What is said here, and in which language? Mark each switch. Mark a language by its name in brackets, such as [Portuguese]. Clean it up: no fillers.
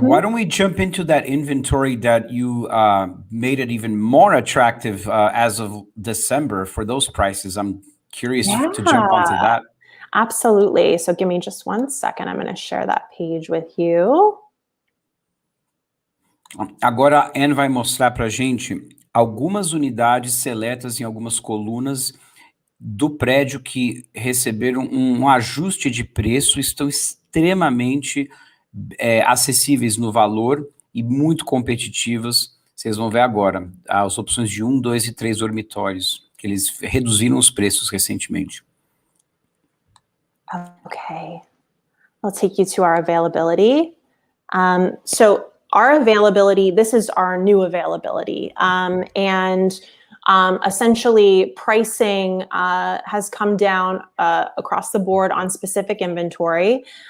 [English] Why don't we jump into that inventory that you made it even more attractive as of December for those prices? I'm curious to jump onto Yeah, that. absolutely. So give me just 1 second. I'm going to share that page with you. [Portuguese] Agora a Anne vai mostrar para a gente algumas unidades seletas em algumas colunas do prédio que receberam um ajuste de preço, estão extremamente acessíveis no valor e muito competitivas. Vocês vão ver agora as opções de 1, 2 e 3 dormitórios, que eles reduziram os preços recentemente. [English] Okay, I'll take you to our availability. So our availability, this is our new availability. And essentially pricing has come down across the board on specific inventory.